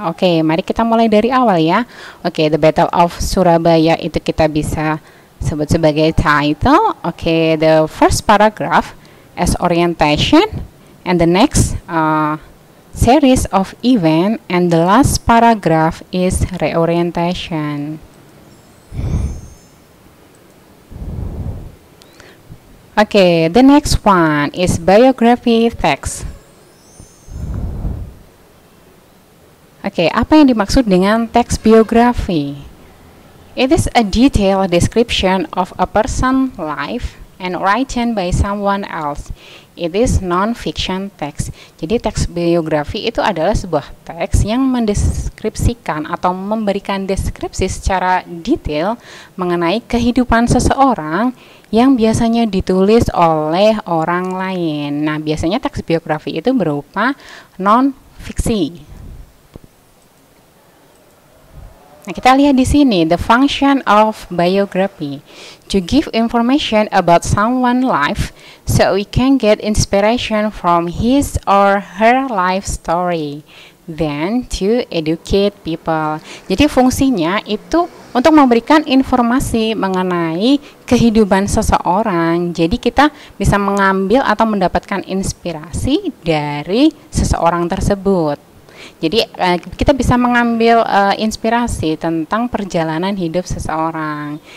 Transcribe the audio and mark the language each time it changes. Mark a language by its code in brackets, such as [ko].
[id] Oke, mari kita mulai dari awal ya. Oke, the Battle of Surabaya itu kita bisa sebut sebagai title. [en] Oke, the first paragraph as orientation and the next series of event and the last paragraph is reorientation. Okay, the next one is biography text. Okay, [id] apa yang dimaksud dengan teks biografi? [en] It is a detailed description of a person's life and written by someone else. It is non-fiction text. [id] Jadi teks biografi itu adalah sebuah teks yang mendeskripsikan atau memberikan deskripsi secara detail mengenai kehidupan seseorang yang biasanya ditulis oleh orang lain. Nah, biasanya teks biografi itu berupa non-fiksi. Nah, kita lihat di sini [en] the function of biography to give information about someone's life so we can get inspiration from his or her life story, then to educate people. [id] Jadi fungsinya itu untuk memberikan informasi mengenai kehidupan seseorang. Jadi kita bisa mengambil atau mendapatkan inspirasi dari seseorang tersebut. Jadi kita bisa mengambil inspirasi tentang perjalanan hidup seseorang.